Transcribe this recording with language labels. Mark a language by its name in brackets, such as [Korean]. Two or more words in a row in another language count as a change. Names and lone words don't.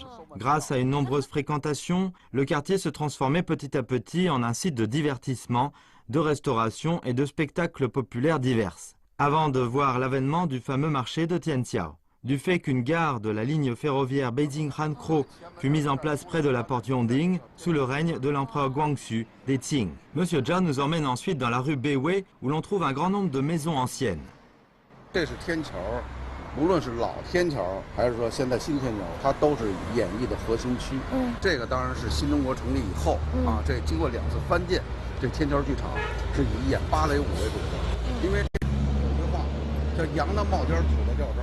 [French] Grâce à une nombreuse fréquentation, le quartier se transformait petit à petit en un site de divertissement, de restauration et de spectacles populaires divers, avant de voir l'avènement du fameux marché de Tianqiao. Du fait qu'une gare de la ligne ferroviaire Beijing-Hankou fut mise en place près de la porte Yongding sous le règne de l'empereur Guangxu des Qing. Monsieur Zhao nous emmène ensuite dans la rue Beiwei où l'on trouve un grand nombre de maisons anciennes. [Chinese] 这是天桥，无论是老天桥还是说现在新天桥，它都是演艺的核心区。这个当然是新中国成立以后这经过2次翻建，这天桥剧场是以演芭蕾舞为主的。因为有句话叫“羊的帽尖土的吊针”。